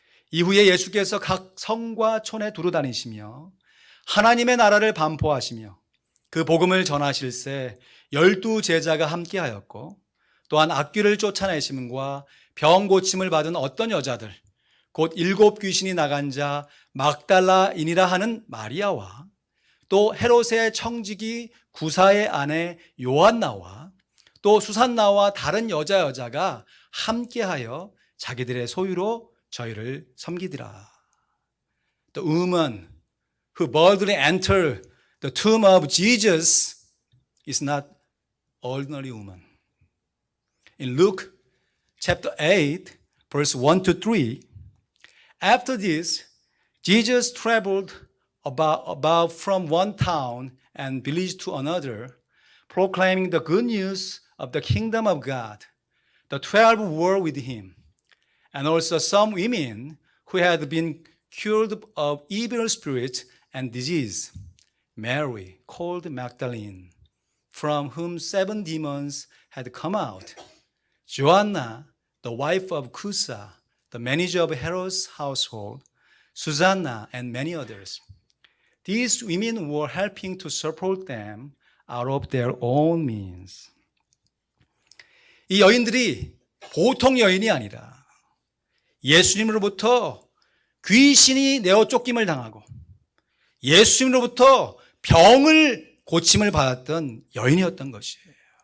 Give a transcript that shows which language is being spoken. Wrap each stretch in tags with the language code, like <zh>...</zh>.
<ko>이후에 예수께서 각 성과 촌에 두루 다니시며 하나님의 나라를 반포하시며 그 복음을 전하실새 12 제자가 함께하였고, 또한 악귀를 쫓아내심과 병 고침을 받은 어떤 여자들, 곧 7 귀신이 나간 자 막달라인이라 하는 마리아와 또 헤롯의 청지기 구사의 아내 요한나와 또 수산나와 다른 여자가 함께하여 자기들의 소유로 저희를 섬기더라.</ko> <en>The woman who boldly entered the tomb of Jesus is not ordinary woman. In Luke chapter 8, verse 1 to 3, after this, Jesus traveled about from one town and village to another, proclaiming the good news of the kingdom of God. The 12 were with him, and also some women who had been cured of evil spirits and disease. Mary, called Magdalene, from whom 7 demons had come out. Joanna, the wife of Cusa, the manager of Herod's household, Susanna, and many others. These women were helping to support them out of their own means.</en> <ko>이 여인들이 보통 여인이 아니라 예수님으로부터 귀신이 내어 쫓김을 당하고 예수님으로부터 병을 고침을 받았던 여인이었던 것이에요.</ko>